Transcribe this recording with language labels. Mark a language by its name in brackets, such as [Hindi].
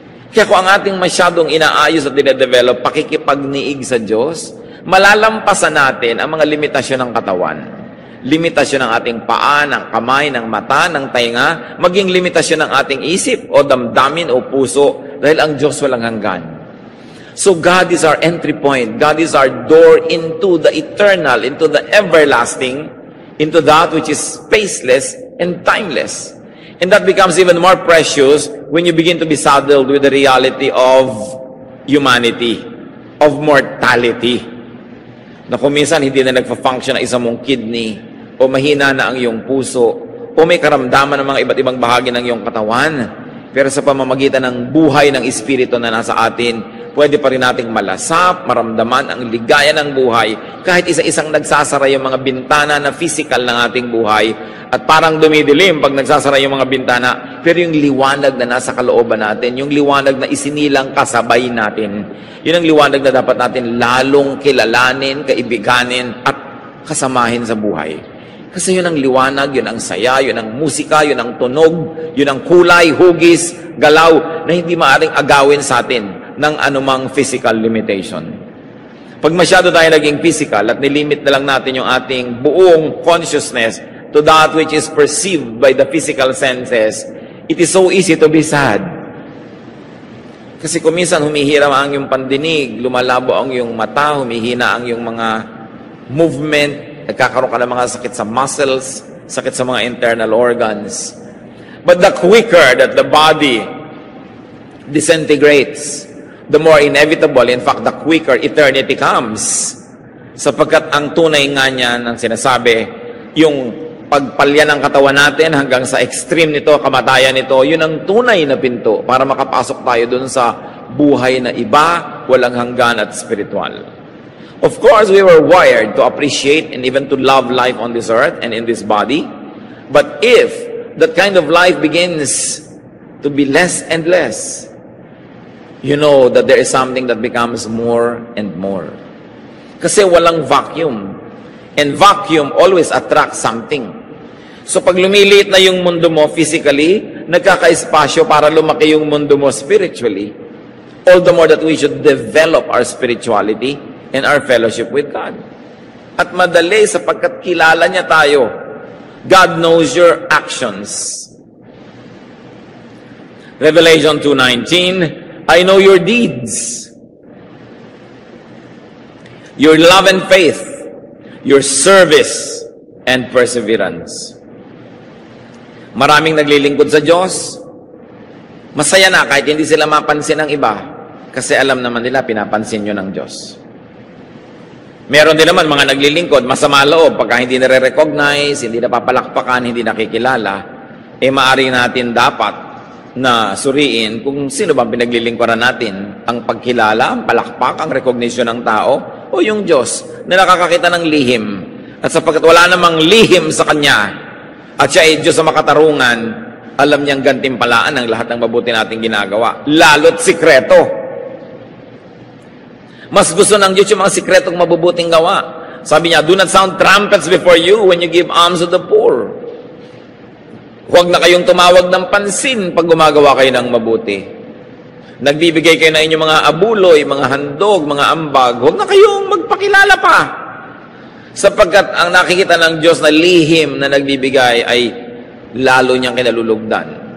[Filipino] Kaya kung ang ating masyadong inaayos at dinedevelop, pakikipagniig sa Diyos, malalampasan natin ang mga limitasyon ng katawan. Limitasyon ng ating paa, ng kamay, ng mata, ng tainga, maging limitasyon ng ating isip o damdamin o puso dahil ang Diyos walang hanggan. [English] So God is our entry point. God is our door into the eternal, into the everlasting, into that which is spaceless and timeless. And that becomes even more precious when you begin to be saddled with the reality of humanity, of mortality. [Filipino] Na kung minsan hindi na nagpa-function ang isang mong kidney, o mahina na ang iyong puso, o may karamdaman ng mga iba't ibang bahagi ng iyong katawan. Pero sa pamamagitan ng buhay ng Espiritu na nasa atin, pwede pa rin nating malasap, maramdaman ang ligaya ng buhay, kahit isa-isang nagsasara yung mga bintana na physical ng ating buhay, at parang dumidilim pag nagsasara yung mga bintana, pero yung liwanag na nasa kalooban natin, yung liwanag na isinilang kasabay natin, yun ang liwanag na dapat natin lalong kilalanin, kaibiganin, at kasamahin sa buhay. Kasi yun ang liwanag, yun ang saya, yun ang musika, yun ang tunog, yun ang kulay, hugis, galaw, na hindi maaaring agawin sa atin ng anumang physical limitation. Pag masyado tayo naging physical at nilimit na lang natin yung ating buong consciousness [English] to that which is perceived by the physical senses, it is so easy to be sad. [Filipino] Kasi kung minsan humihiram ang iyong pandinig, lumalabo ang iyong mata, humihina ang iyong mga movement, nagkakaroon ka ng mga sakit sa muscles, sakit sa mga internal organs. [English] But the quicker that the body disintegrates, the more inevitable, in fact, the quicker eternity comes. [Filipino] Sapagkat ang tunay nga niyan, ang sinasabi, yung pagpalya ng katawan natin hanggang sa extreme nito, kamatayan nito, yun ang tunay na pinto para makapasok tayo dun sa buhay na iba, walang hanggan at spiritual. [English] Of course, we were wired to appreciate and even to love life on this earth and in this body. But if that kind of life begins to be less and less, you know that there is something that becomes more and more. [Filipino] Kasi walang vacuum. [English] And vacuum always attracts something. [Filipino] So pag lumiliit na yung mundo mo physically, nagkaka-espasyo para lumaki yung mundo mo spiritually. [English] All the more that we should develop our spirituality and our fellowship with God. [Filipino] At madali sapagkat kilala niya tayo. [English] God knows your actions. Revelation 2:19, I know your deeds, your love and faith, your service and perseverance. [Filipino] Maraming naglilingkod sa Diyos. Masaya na kahit hindi sila mapansin ng iba kasi alam naman nila pinapansin nyo ng Diyos. Meron din naman mga naglilingkod, masama loob, pagka hindi nare-recognize, hindi napapalakpakan, hindi nakikilala, maaari natin dapat na suriin kung sino bang pinaglilingkuran natin, ang pagkilala, ang palakpak, ang recognition ng tao, o yung Diyos na nakakakita ng lihim. At sapagkat wala namang lihim sa Kanya, at siya ay Diyos sa makatarungan, alam niyang gantimpalaan ang lahat ng mabuti nating ginagawa, lalo't sikreto. Mas gusto ng Diyos yung mga sikretong mabubuting gawa. Sabi niya, [English] do not sound trumpets before you when you give alms to the poor. [Filipino] Huwag na kayong tumawag ng pansin pag gumagawa kayo ng mabuti. Nagbibigay kayo ng inyong mga abuloy, mga handog, mga ambag. Huwag na kayong magpakilala pa. Sapagkat ang nakikita ng Diyos na lihim na nagbibigay ay lalo niyang kinalulugdan.